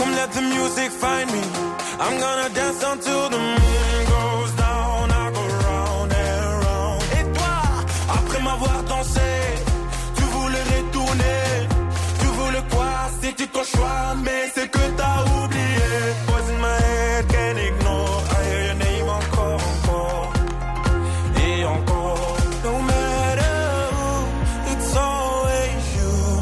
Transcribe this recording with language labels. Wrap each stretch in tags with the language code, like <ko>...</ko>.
<en>The music find me. I'm gonna dance until the moon goes down. I go round and round.</en> <fr>Et toi, après m'avoir dansé, tu voulais retourner. Tu voulais quoi? C'était ton choix, mais c'est que t'as oublié.</fr> <en>Boys in my head, can't ignore. I hear your name</en> <fr>encore, encore et encore.</fr> <en>No matter who, it's always you.</en>